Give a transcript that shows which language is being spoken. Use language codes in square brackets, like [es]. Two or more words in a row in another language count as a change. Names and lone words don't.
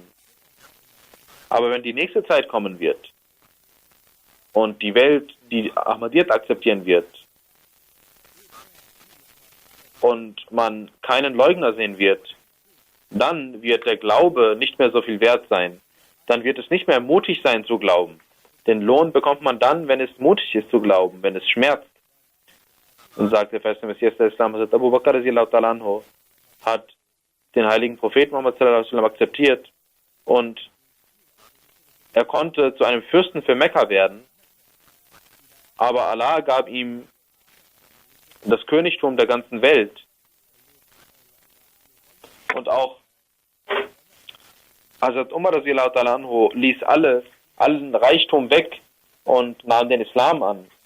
[de] Aber wenn die nächste Zeit kommen wird und die Welt die Ahmadiyyat akzeptieren wird und man keinen Leugner sehen wird, dann wird der Glaube nicht mehr so viel wert sein. Dann wird es nicht mehr mutig sein zu glauben. Den Lohn bekommt man dann, wenn es mutig ist zu glauben, wenn es schmerzt. Und sagt der verheißene Messias des Islam, Abu Bakr anhu hat den heiligen Propheten Muhammad [ar] صلى الله عليه وسلم [de] akzeptiert und er konnte zu einem Fürsten für Mekka werden, aber Allah gab ihm das Königtum der ganzen Welt. Und auch Hazrat Umar anhu ließ allen Reichtum weg und nahm den Islam an.